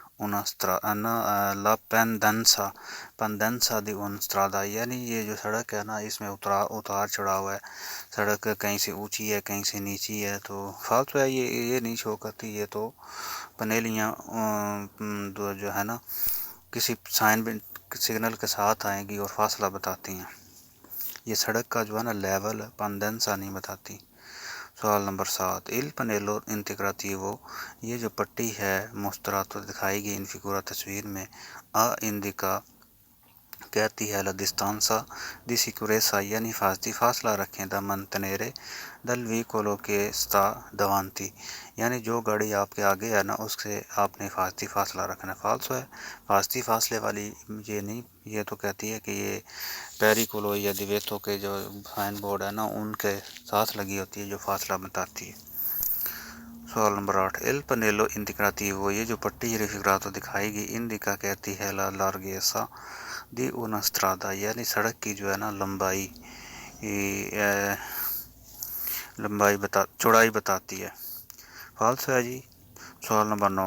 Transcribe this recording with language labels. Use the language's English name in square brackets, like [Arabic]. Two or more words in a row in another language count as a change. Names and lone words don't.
[Italian] la pendenza di una strada, [Urdu] یعنی یہ جو سڑک ہے نا اس میں اتار چڑھاؤ ہے، سڑک کہیں سے اونچی ہے کہیں سے نیچی ہے، تو فالتو ہے، یہ نہیں شو کرتی، یہ تو پنیلیاں جو ہے نا کسی سائن سگنل کے ساتھ آئیں گی اور فاصلہ بتاتی ہیں، یہ سڑک کا جو ہے نا لیول پینڈنسا نہیں بتاتی۔ سوال نمبر 7 [Italian] il pannello integrativo, [Urdu] یہ جو پٹی ہے موستراتو دکھائی گئی [Italian] in figura [Urdu] تصویر میں اندیکا کہتی ہے [Italian] la distanza di sicurezza [Urdu] یعنی حفاظتی فاصلہ رکھیں da [Italian] mantenere dal vicolo che sta davanti [Urdu] یعنی جو گاڑی آپ کے آگے ہے نا اس سے آپ نے حفاظتی فاصلہ رکھنا فالسو ہے حفاظتی فاصلے والی یہ نہیں یہ تو کہتی ہے کہ یہ پیریکولو یا دیویتو کے جو سائن بورڈ ہے نا ان کے ساتھ لگی ہوتی ہے جو فاصلہ بتاتی ہے سوال نمبر 8 [Italian] il pannello integrativo [Urdu] یہ جو پٹی ریفیگراتو دکھائی گئی اندیکا کہتی ہے [Italian] la larghezza di una strada [Urdu] یعنی سڑک کی جو ہے نا چوڑائی بتاتی ہے فالسو ہے جی سوال نمبر 9